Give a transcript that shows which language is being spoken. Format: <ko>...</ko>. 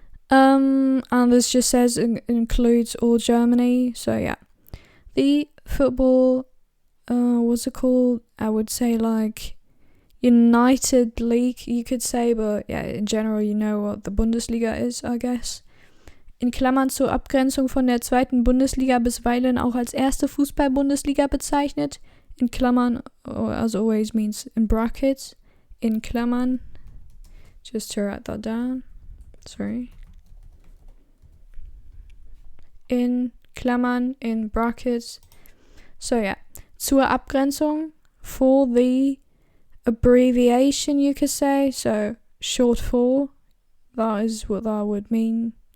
<en>And this just says it includes all Germany, so yeah. The football, what's it called? I would say United League, you could say, but yeah, in general you know what the Bundesliga is, I guess.</en> <de>In Klammern zur Abgrenzung von der zweiten Bundesliga, bisweilen auch als erste Fußball-Bundesliga bezeichnet. In Klammern,</de> <en>as always, means in brackets.</en> <de>In Klammern,</de> <en>just to write that down. Sorry.</en> <de>In Klammern,</de> <en>in brackets. So yeah,</en> <de>zur Abgrenzung,</de> <en>for the abbreviation, you could say, so short for, that is what that would mean.</en>